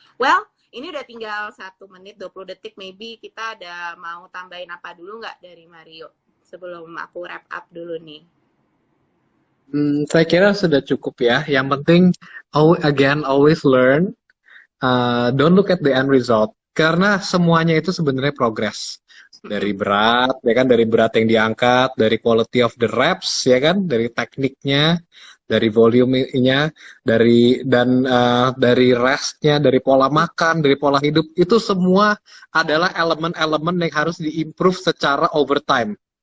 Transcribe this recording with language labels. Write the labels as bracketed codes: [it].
[id] Well, ini udah tinggal 1 menit 20 detik, maybe kita ada mau tambahin apa dulu nggak dari Mario sebelum aku wrap up dulu nih? Saya kira sudah cukup ya. Yang penting [en] always learn. Don't look at the end result. [id] Karena semuanya itu sebenarnya progress. Dari berat, ya kan, dari berat yang diangkat, dari [en] quality of the reps, [id] ya kan, dari tekniknya, dari volume-nya, dari restnya, dari pola makan, dari pola hidup, itu semua adalah elemen-elemen yang harus diimprove secara overtime.